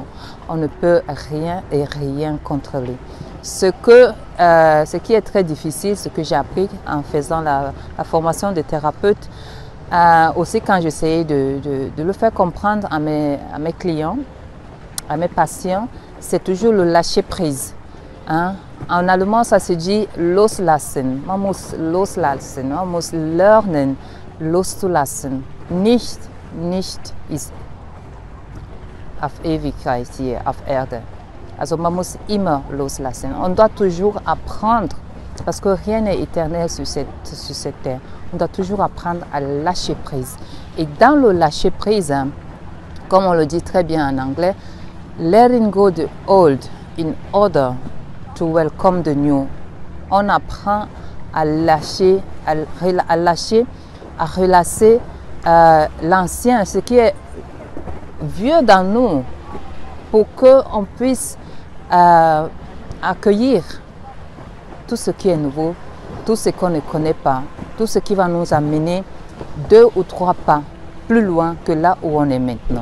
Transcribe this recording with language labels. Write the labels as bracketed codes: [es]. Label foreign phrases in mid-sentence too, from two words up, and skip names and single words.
[fr] On ne peut rien contrôler. Ce qui est très difficile, ce que j'ai appris en faisant la formation de thérapeute, aussi quand j'essayais de le faire comprendre à mes clients, à mes patients, c'est toujours le lâcher prise. Hein? En allemand, ça se dit loslassen. [de] Man muss loslassen. Man muss lernen, loszulassen. Nicht ist auf Ewigkeit hier auf Erde. Also man muss immer loslassen. [fr] On doit toujours apprendre, parce que rien n'est éternel sur cette terre. On doit toujours apprendre à lâcher prise. Et dans le lâcher prise, comme on le dit très bien en anglais, [en] letting go the old in order to welcome the new. [fr] On apprend à lâcher, à relasser l'ancien, ce qui est vieux dans nous, pour qu'on puisse accueillir tout ce qui est nouveau, tout ce qu'on ne connaît pas, tout ce qui va nous amener 2 ou 3 pas plus loin que là où on est maintenant.